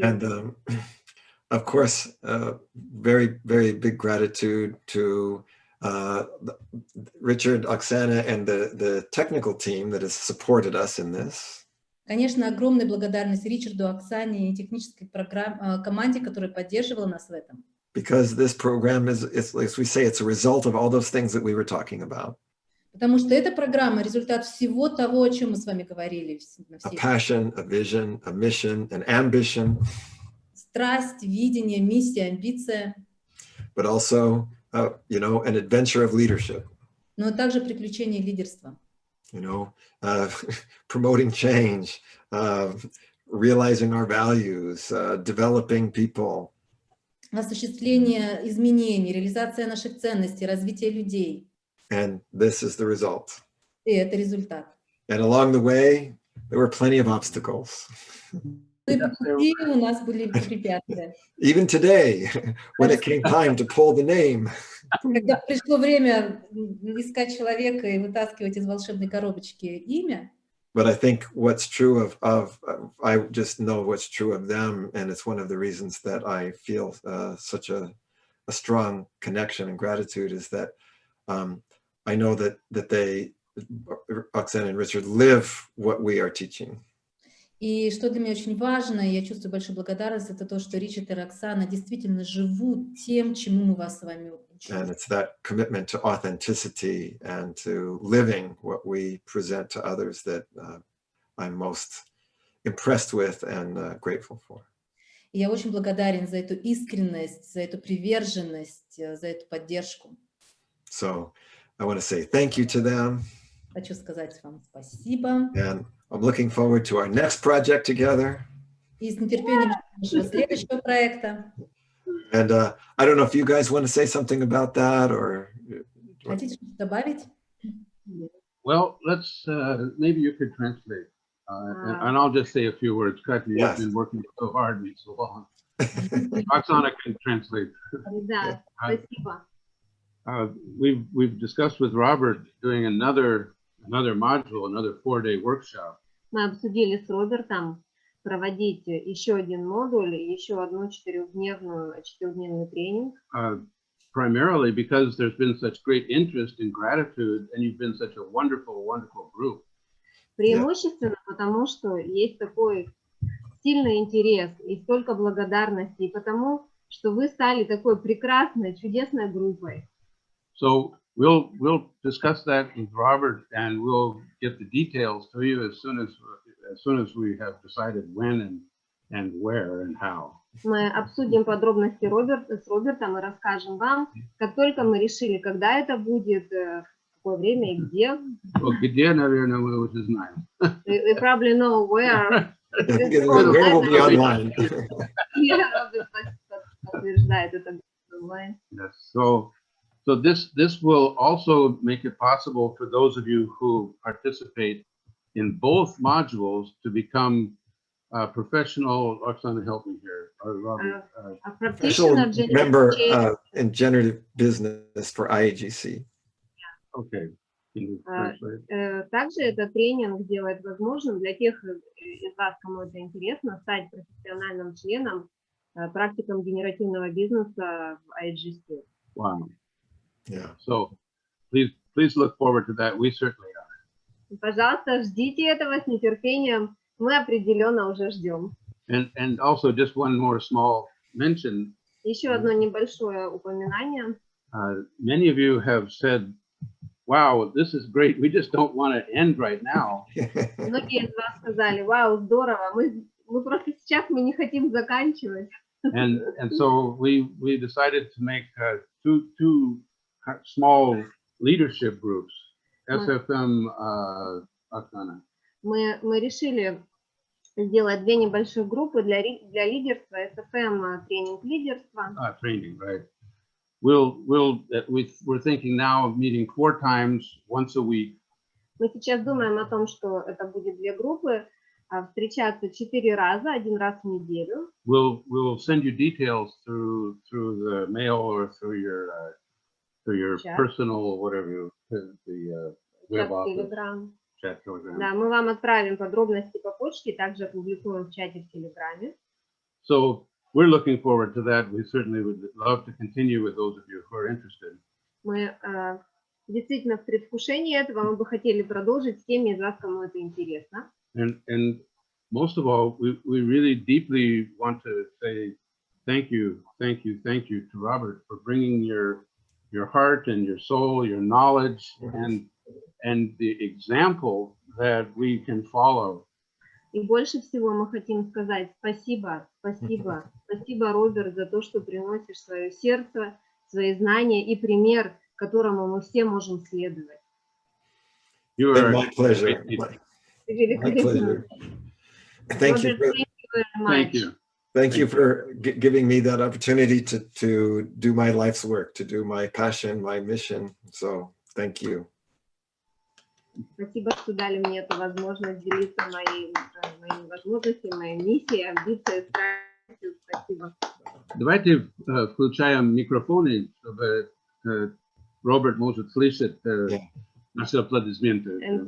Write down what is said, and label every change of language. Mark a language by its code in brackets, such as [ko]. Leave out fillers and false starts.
[en] And of course, very, very big gratitude to Richard, Oksana, and the technical team that has supported us in this. [ru] Конечно, огромная благодарность Ричарду, Оксане и технической команде, которая поддерживала нас в этом. [en] Because this program is, as we say, it's a result of all those things that we were talking about. [ru] Потому что эта программа — результат всего того, о чем мы с вами говорили. [en] A passion, a vision, a mission, an ambition. [ru] Страсть, видение, миссия, амбиция. [en] But also, an adventure of leadership. [ru] Но также приключение лидерства. [en] Promoting change, realizing our values, developing people. [ru] Осуществление изменений, реализация наших ценностей, развитие людей. [en] And this is the result. [ru] И это результат. [en] And along the way, there were plenty of obstacles. [ru] И по пути у нас были препятствия. [en] Even today, when it came time to pull the name. [ru] Когда пришло время искать человека и вытаскивать из волшебной коробочки имя. [en] But I think what's true of I just know what's true of them, and it's one of the reasons that I feel such a strong connection and gratitude is that I know that they, Oksana and Richard, live what we are teaching. [ru] И что для меня очень важно, я чувствую большую благодарность, это то, что Ричард и Роксана действительно живут тем, чему мы вас с вами учим. [en] And it's that commitment to authenticity and to living what we present to others that I'm most impressed with and grateful for. [ru] И я очень благодарен за эту искренность, за эту приверженность, за эту поддержку. [en] So I want to say thank you to them. [ru] Хочу сказать вам спасибо. [en] And I'm looking forward to our next project together. [ru] И с нетерпением жду нашего следующего проекта. [en] And I don't know if you guys want to say something about that or. [ru] Хотите что-то добавить? [en] Well, let's maybe you could translate, and I'll just say a few words. Kathy, Yes. you've been working so hard and so long. Oksana can translate. [ru] Да, спасибо. [en] We've discussed with Robert doing another module, another 4-day workshop. [ru] Мы обсудили с Робертом проводить еще один модуль, еще одну 4-дневный тренинг. [en] Primarily because there's been such great interest in gratitude, and you've been such a wonderful, wonderful group. [ru] Преимущественно потому, что есть такой сильный интерес и столько благодарности, и потому, что вы стали такой прекрасной, чудесной группой. [en] So we'll discuss that with Robert, and we'll get the details to you as soon as we have decided when and where and how. [ru] Мы обсудим подробности с Робертом и расскажем вам, как только мы решили, когда это будет, в какое время и где. Well, где, наверное, мы уже знаем. [en] We probably know where. Where will be online. [ru] Роберт подтверждает это онлайн. [en] Yes. So this will also make it possible for those of you who participate in both modules to become professional. Oksana, help me here. A Professional practitioner member in generative business for IAGC. Okay. Can you translate? [ru] Также этот тренинг делает возможным для тех из вас, кому это интересно, стать профессиональным членом, практиком генеративного бизнеса в IAGC. [en] Wow. Yeah. So please look forward to that. We certainly are. [ru] Пожалуйста, ждите этого с нетерпением. Мы определенно уже ждем. [en] And also just one more small mention. [ru] Еще одно небольшое упоминание. [en] Many of you have said, wow, this is great. We just don't want to end right now. [ru] Многие из вас сказали, вау, здорово, мы просто сейчас мы не хотим заканчивать. [en] And so we decided to make two small leadership groups, SFM, Oksana. [ru] Мы решили сделать две небольших группы для лидерства, SFM тренинг лидерства. [en] Training, right. We're thinking now of meeting 4 times, once a week. [ru] Мы сейчас думаем о том, что это будет две группы, встречаться 4 раза, 1 раз в неделю. [en] We'll send you details through the mail or through your personal whatever the web office. Chat Telegram. [ru] Да, мы вам отправим подробности по почте, также опубликуем в чате в Телеграме. [en] So we're looking forward to that. We certainly would love to continue with those of you who are interested. [ru] Мы действительно в предвкушении этого, мы бы хотели продолжить с теми из вас, кому это интересно. [en] And most of all, we really deeply want to say thank you to Robert for bringing your heart and your soul, your knowledge, and the example that we can follow. [ru] И больше всего мы хотим сказать спасибо, Роберт, за то, что приносишь свое сердце, свои знания и пример, которому мы все можем следовать. [en] You are my pleasure. My pleasure. Thank you. Thank you. Thank you for giving me that opportunity to do my life's work, to do my passion, my mission. So thank you. [ru] Спасибо, что дали мне эту возможность делиться моими возможностями, моей миссией, амбицией, страстью. Спасибо. Давайте включаем микрофоны, чтобы Роберт может слышать наши аплодисменты.